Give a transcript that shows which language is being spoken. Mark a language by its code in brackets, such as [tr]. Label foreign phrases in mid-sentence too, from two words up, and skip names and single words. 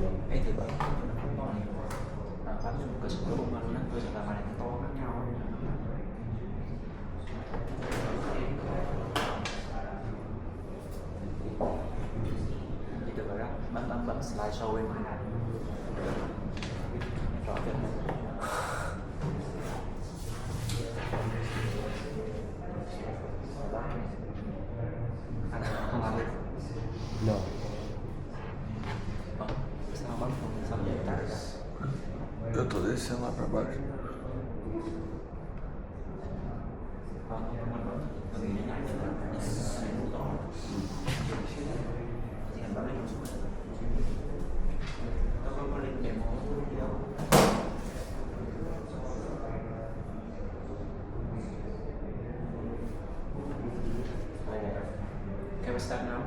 [vi] ấy thì bởi nó không to này bám vô cơ sở nó bung ra luôn á, cơ sở là bài này to khác nhau nên là nó chỉ từ đó bấm slideshow bên ngoài này rõ chưa? Anh không làm được. No. Sao bấm không sao vậy ta? [pt] Eu tô descendo lá pra baixo. [en] Can we start now?